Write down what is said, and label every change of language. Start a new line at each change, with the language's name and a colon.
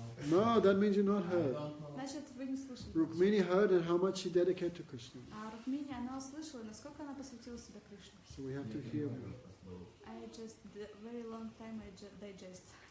English: No, that means you're not heard.
Russian: Значит, вы не слышали.
English: Rukmini heard and how much she dedicated to Krishna.
Russian: Рукмини, она услышала, насколько она посвятила себя Кришне.
English: So we have to hear. I just, very long time I digest.